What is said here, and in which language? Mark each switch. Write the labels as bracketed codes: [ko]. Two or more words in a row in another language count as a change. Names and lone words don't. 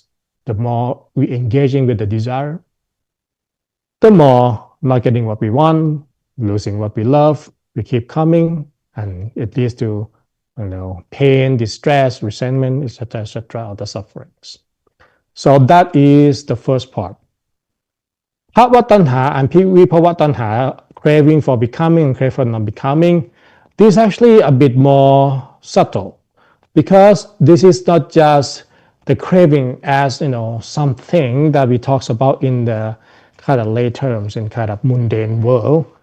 [en] The more we engaging with the desire, the more not getting what we want, losing what we love, we keep coming, and it leads to pain, distress, resentment, etc., or the sufferings. So that is the first part. [pi] Bhava-tanha and vibhava-tanha, [en] craving for becoming and craving for not becoming, this is actually a bit more subtle, because this is not just the craving as something that we talk about in the kind of lay terms in kind of mundane world.